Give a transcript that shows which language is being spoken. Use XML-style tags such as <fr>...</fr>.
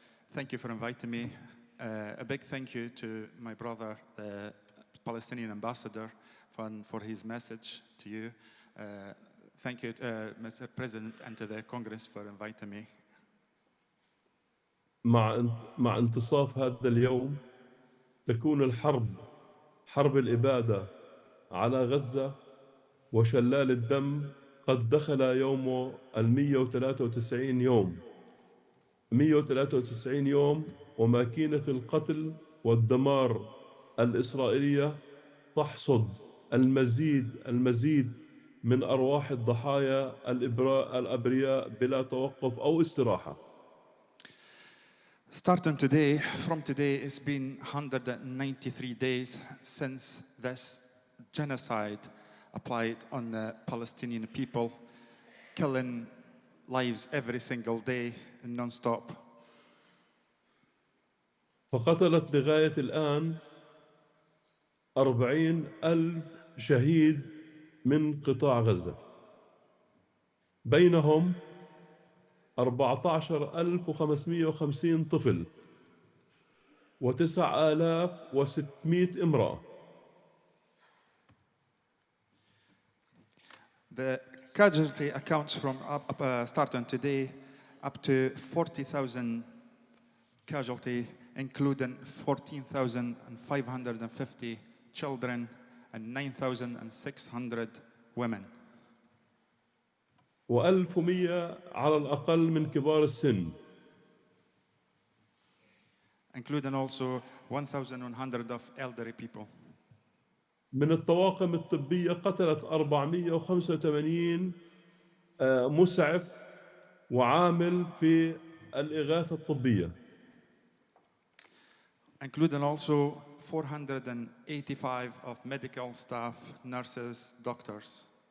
<en>Thank you for inviting me. A big thank you to my brother, the Palestinian ambassador, for his message to you. Thank you, Mr. President, and to the Congress for inviting me.</en> <ar>مع انتصاف هذا اليوم تكون الحرب حرب الإبادة على غزة وشلال الدم قد دخل يومه 193 يوم 193 يوم، وماكينة القتل والدمار الإسرائيلية تحصد المزيد من أرواح الضحايا الأبرياء بلا توقف أو استراحة.</ar> <en>Starting from today, it's been 193 days since this genocide applied on the Palestinian people, killing lives every single day non-stop.</en> <ar>فقتلت لغاية الآن 40,000 شهيد من قطاع غزة، بينهم 14,550 طفل و9,600 امرأة.</ar> <en>The casualty accounts from starting today up to 40,000 casualty, including 14,550 children and 9,600 women.</en> <ar>و1100 على الأقل من كبار السن.</ar> <en>Including also 1,100 of elderly people.</en> <ar>من الطواقم الطبية قتلت 485 مسعف وعامل في الإغاثة الطبية.</ar> <en>Including also 485 of medical staff, nurses, doctors.</en>